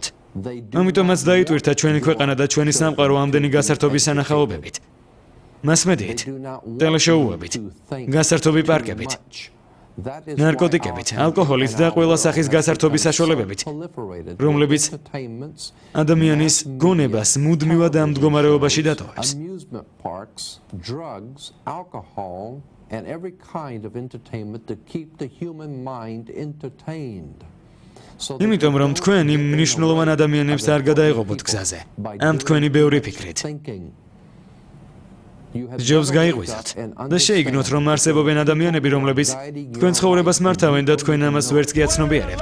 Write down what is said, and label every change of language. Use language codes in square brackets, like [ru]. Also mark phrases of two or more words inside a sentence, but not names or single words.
[ka] ამიტომაც დაიტვირთა ჩვენი ქვეყანა და ჩვენი სამყარო ამდენი გასართობის სანახაობებით. მასმედიით, ტელეშოუებით, გასართობი პარკებით, ნარკოტიკებით, ალკოჰოლით და ყველა სახის გასართობის საშუალებებით, რომლებიც ადამიანის გონებას მუდმივად ამ მდგომარეობაში დატოვებს. [en] And every kind of entertainment to keep the human mind entertained. [ka] იმიტომ რომ თქვენ იმ მნიშვნელოვან ადამიანებს არ გადაეღობოთ გზაზე, ამ თქვენი ბევრი ფიქრით. ჯობს გაიღვიძოთ და შეიგნოთ, რომ არსებობენ ადამიანები, რომლებიც თქვენ ცხოვრებას მართავენ და თქვენ ამას ვერც კი აცნობიერებთ.